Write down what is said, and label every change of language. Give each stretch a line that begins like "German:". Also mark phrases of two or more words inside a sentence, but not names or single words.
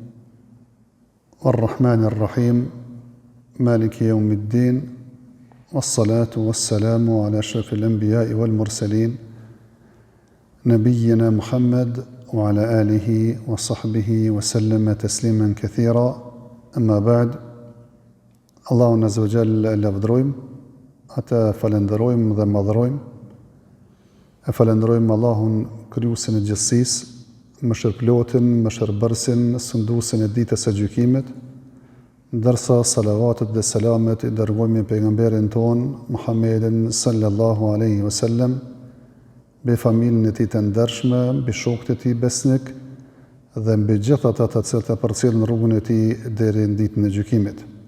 Arabic: الرحمن الرحيم مالك يوم الدين. والصلاة والسلام على أشرف الأنبياء والمرسلين. نبينا محمد وعلى آله وصحبه وسلم تسليما كثيرا. أما بعد.
Albanian: Allahun
Arabic: عز وجل
Albanian: lavdrojmë, ata falenderojmë dhe madhrojmë. E falenderojmë Allahun krijuesin e gjithësisë, mëshirëplotin, mëshirbërësin, sunduesin e ditës së gjykimit, ndërsa salavatet dhe selamet i dërgojmë pejgamberin ton Muhammedin
Arabic: صلى الله عليه وسلم,
Albanian: mbi familjen e tij të ndershme, mbi shokët e tij besnik dhe mbi gjithë ata të cilët e përcjellin rrugën e tij deri në ditën e gjykimit.